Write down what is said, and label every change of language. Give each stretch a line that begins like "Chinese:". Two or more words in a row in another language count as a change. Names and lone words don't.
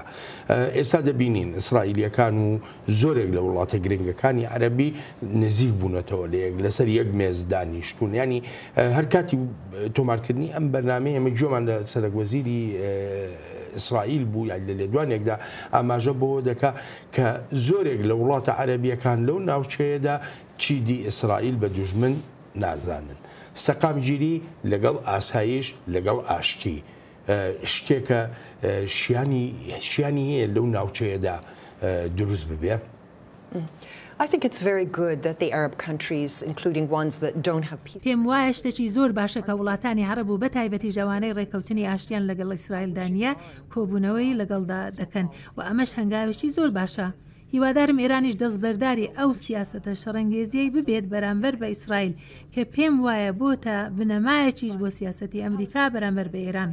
Central Kurdish: ئێستا دەبینین ئیسرائیلیەکان و زۆرێک لە وڵاتە گرنگەکانی عەرەبی نزیک بوونەتەوە لەسەر یەک مێز دانیشتون ینی هەر کاتی تۆمارکردنی ئەم بەرنامەیە ئەمە گوێمان لە سەرۆکوەزیری ئیسرائیل بوو یان لە لێدوانێکدا ئاماژە بۆ دەکا کە زۆرێک لە وڵاتە عەرەبیەکان لەو ناوچەیەدا چیدی ئیسرائیل بە دوژمن نازانن. سەقامگیری لەگەڵ ئاسایش لەگەڵ ئاشتی شتێکە شیانی هەیە لەو ناوچەیەدا دروست ببێ.
English: I think it's very good that the Arab countries, including ones that don't have peace.
Central Kurdish: پێم وایە شتێکی زۆر باشە کە وڵاتانی عەرەب و بەتایبەتی جوانەی ڕێکەوتنی ئاشتیان لەگەڵ ئیسرائیل دانیە کۆبوونەوەی لەگەڵدا دەکەن و ئەمەش هەنگاوێکی زۆر باشە. هیوادارم ئێرانیش دەستبەرداری ئەو سیاسەتە شەڕەنگێزیەی ببێت بەرامبەر بە ئیسرائیل کە پێم وایە بۆتە بنەمایەکیش بۆ سیاسەتی ئەمریکا بەرامبەر بە ئێران.